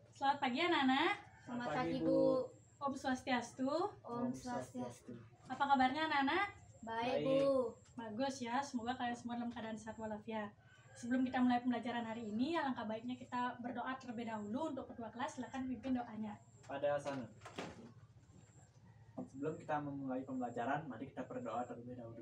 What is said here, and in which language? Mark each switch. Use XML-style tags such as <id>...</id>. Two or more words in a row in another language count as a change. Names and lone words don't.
<id>Selamat pagi anak-anak. Selamat pagi Bu. Om Swastiastu. Om Swastiastu. Apa kabarnya anak-anak? Baik Bu. Bagus ya, semoga kalian semua dalam keadaan sehat walafiat. Sebelum kita mulai pembelajaran hari ini, alangkah baiknya kita berdoa terlebih dahulu. Untuk kedua kelas, silakan pimpin doanya. Pada sana. Sebelum kita memulai pembelajaran, mari kita berdoa terlebih dahulu.</id>